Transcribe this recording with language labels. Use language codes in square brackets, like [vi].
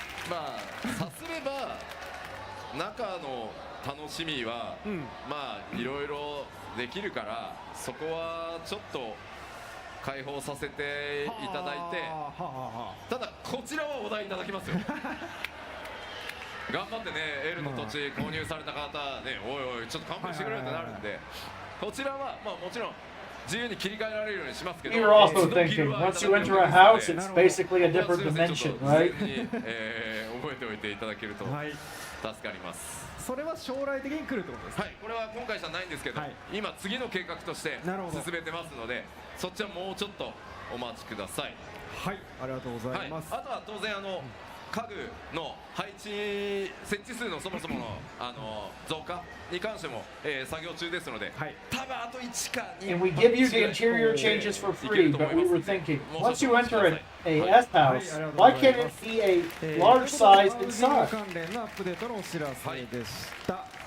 [ja] まあさすれば中の楽しみは、まあいろいろできるからそこはちょっと開放させていただいて、ただこちらはお題いただきますよ頑張ってね L の土地購入された方ね、おいおいちょっと勘弁してくれってなるんで、こちらはまあもちろん自由に切り替えられるようにしますけど、 [en] You're also thinking, once you enter a house, it's basically a different dimension, right? [ja] 覚えておいていただけると助かります。それは将来的に来るってことですか？はい、これは今回じゃないんですけど、今次の計画として進めてますのでそっちはもうちょっとお待ちください。はい、ありがとうございます。あとは当然家具の配置設置数のそもそもの増加に関しても、作業中ですので、多分あと1か2 [en] And we give you the interior changes for free, but we were thinking, once you enter a S house, why can't it be a large size inside? [ja] 関連のアップデートのお知らせでした。